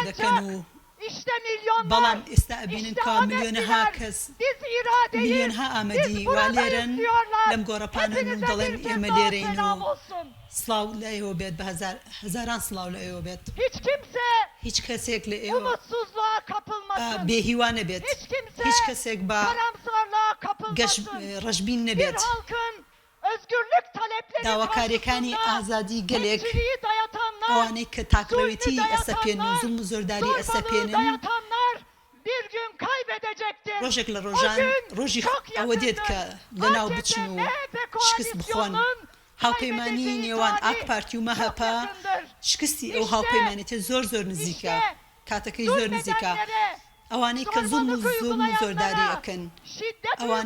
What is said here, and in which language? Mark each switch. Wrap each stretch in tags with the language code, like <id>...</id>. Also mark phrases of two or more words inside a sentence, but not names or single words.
<ckb>دەکەن و بەڵام ئێستا ئەبینن کە میلیۆنەها کەس میلیۆنها ئامەدی وا لێرن لەم گۆڕەپانن و دەڵێن ئێمە لێرەین و سڵاو لە ئێوە بێت بە هەزاران سڵاو لە ئێوە بێت هیچ کەسێک لە ئێوە بێهیوانە بێت هیچ کەسێک بە گەشت</ckb> <tr>yapılmasın.</tr> <ckb>ڕەشبین</ckb> <tr>Bir</tr> <ckb>نەبێت</ckb> <tr>halkın özgürlük talepleri</tr> <ckb>داواکاریەکانی</ckb> <tr>karşısında</tr> <ckb>ئازادی گەلێک</ckb> <tr>temsiliyi dayatanlar,</tr> <ckb>ئەوانەی کە تاکڕەوێتی</ckb> <tr>zulmü</tr> <ckb>ئەسەپێن و</ckb> <tr>dayatanlar,</tr> <ckb>زوڵم و زۆرداری</ckb> <tr>zorbalığı</tr> <ckb>ئەسەپێنن</ckb> <tr>dayatanlar bir gün kaybedecektir.</tr> <ckb>ڕۆژێک لە ڕۆژان ڕۆژی ئەوە دێت کە لەناو بچن و شکست بخۆن هاوپەیمانی نێوان ئاک پارتی و مەهەپا شکستی ئەو هاوپەیمانێتە زۆر نزیکە کاتەکەی زۆر نزیکە ئەوانەی کە زوڵم و زۆرداری ئەکەن ئەوانەی</ckb>